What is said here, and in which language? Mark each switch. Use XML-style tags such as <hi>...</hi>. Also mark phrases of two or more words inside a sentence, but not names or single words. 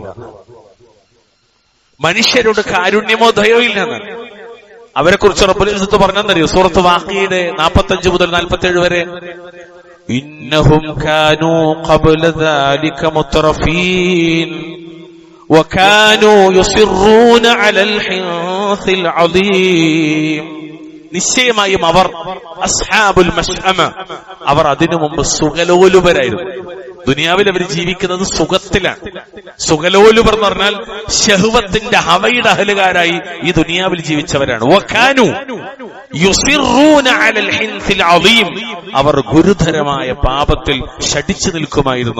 <ml>മനുഷ്യരോട് കാരുണ്യമോ ദയോ ഇല്ലെന്ന് അവരെ കുറിച്ച്</ml> <ar>رب العزة</ar> <ml>പറഞ്ഞെന്നറിയോ? സൂറത്ത് വാഖിയയുടെ 45 മുതൽ 47 വരെ,</ml> <ar>إنهم كانوا قبل ذلك مترفين وكانوا يصرون على الحنث العظيم.</ar> <ml>നിശ്ചയമായും അവർ</ml> <ar>أصحاب المشأمة,</ar> <ml>അവർ അതിനു മുമ്പ് സുഖലോലുപരായിരുന്നു. ദുനിയാവിൽ അവർ ജീവിക്കുന്നത് സുഖത്തിലാണ്. സുഖലോലുപർ എന്ന് പറഞ്ഞാൽ ശഹ്വത്തിന്റെ ഹവയുടെ അഹലുകാരായി ഈ ദുനിയാവിൽ ജീവിച്ചവരാണ്.</ml> <ar>وكانوا يصرون على الحنث العظيم,</ar> <ml>അവർ ഗുരുതരമായ പാപത്തിൽ ശഠിച്ചു നിൽക്കുമായിരുന്നു.</ml>